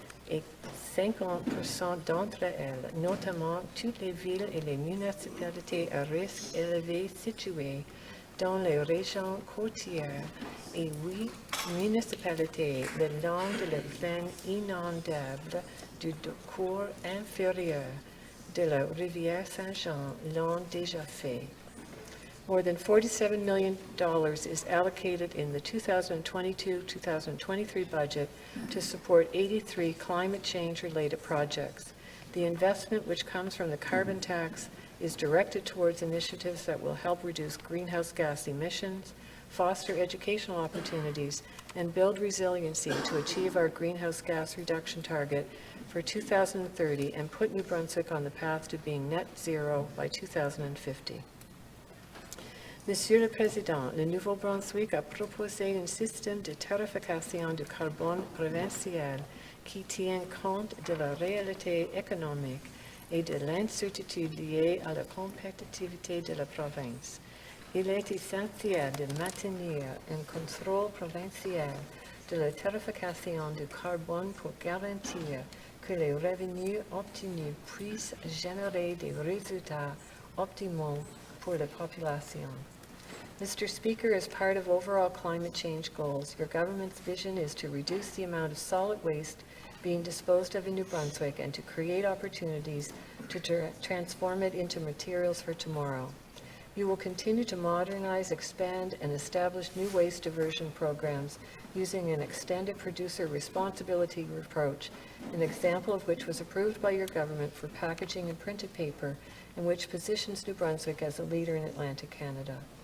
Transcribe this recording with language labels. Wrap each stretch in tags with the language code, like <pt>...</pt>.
<fr>et 50% d'entre elles, notamment toutes les villes et les municipalités à risque élevé situées dans les régions côtières et 8 municipalités le long de la plaine inondable du cours inférieur de la rivière Saint-Jean l'ont déjà fait.</fr> <en>More than $47 million is allocated in the 2022-2023 budget to support 83 climate change-related projects. The investment, which comes from the carbon tax, is directed towards initiatives that will help reduce greenhouse gas emissions, foster educational opportunities, and build resiliency to achieve our greenhouse gas reduction target for 2030 and put New Brunswick on the path to being net zero by 2050.</en> <fr>Monsieur le Président, le Nouveau-Brunswick a proposé un système de tarification du carbone provincial qui tient compte de la réalité économique et de l'incertitude liée à la compétitivité de la province. Il est essentiel de maintenir un contrôle provincial de la tarification du carbone pour garantir que les revenus obtenus puissent générer des résultats optimaux pour la population.</fr> <en>Mr. Speaker, as part of overall climate change goals, your government's vision is to reduce the amount of solid waste being disposed of in New Brunswick and to create opportunities to transform it into materials for tomorrow. You will continue to modernize, expand, and establish new waste diversion programs using an extended producer responsibility approach, an example of which was approved by your government for packaging and printed paper, and which positions New Brunswick as a leader in Atlantic Canada.</en>